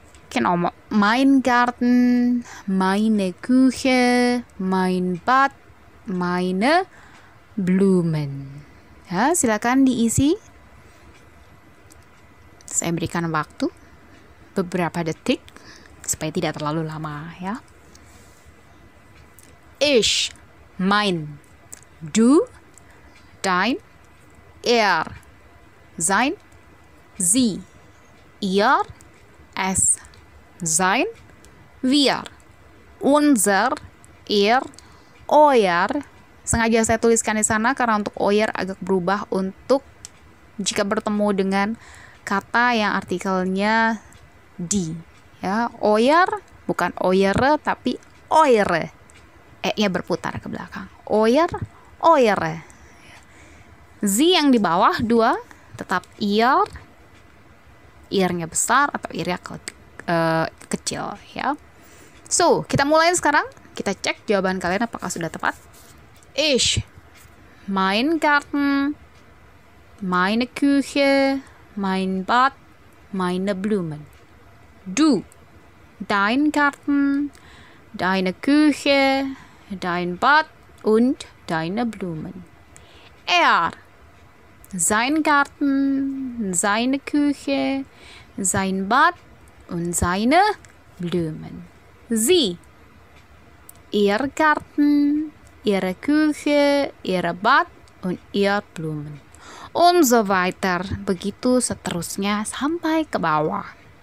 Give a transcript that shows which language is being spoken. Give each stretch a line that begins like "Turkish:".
German: Genau, mein Garten, meine Küche, mein Bad, meine Blumen.
Indonesian: Ya, silakan diisi. Saya berikan waktu beberapa detik supaya tidak terlalu lama ya.
German: Ich, mein, du, dein, er, sein, sie, ihr, es, sein, wir, unser, ihr, euer.
Indonesian: Sengaja saya tuliskan di sana karena untuk euer agak berubah untuk jika bertemu dengan kata yang artikelnya di. Ya, euer bukan euer tapi eure. E-nya berputar ke belakang. Euer, eure. Sie yang di bawah 2 tetap ihr. Ir-nya besar atau ir-nya kecil ya. So, kita mulai sekarang. Kita cek jawaban kalian apakah sudah tepat.
German: Ich, mein Garten, meine Küche, mein Bad, meine Blumen. Du, dein Garten, deine Küche, dein Bad und deine Blumen. Er, sein Garten, seine Küche, sein Bad und seine Blumen. Sie, ihr Garten, ihre Küche, ihr Bad und ihr Blumen. Und so weiter.
Indonesian: Begitu seterusnya sampai ke bawah.